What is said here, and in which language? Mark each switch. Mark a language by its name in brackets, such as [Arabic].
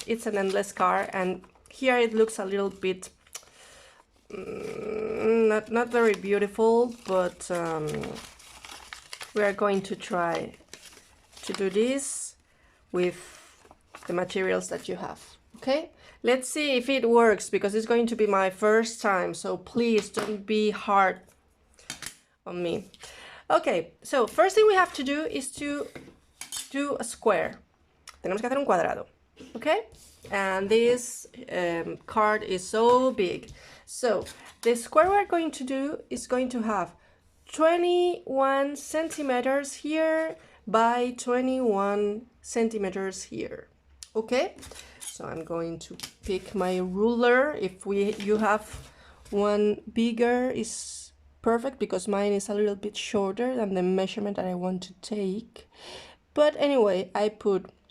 [English] It's an endless card, and here it looks a little bit not very beautiful, but we are going to try to do this with the materials that you have. Okay, let's see if it works, because it's going to be my first time, so please don't be hard on me. Okay, so first thing we have to do is to do a square. [Spanish] Tenemos que hacer un cuadrado, okay? [English] And this card is so big. So the square we're going to do is going to have 21 centimeters here by 21 centimeters here, okay? So I'm going to pick my ruler. If you have one bigger, is perfect, because mine is a little bit shorter than the measurement that I want to take. But anyway, I put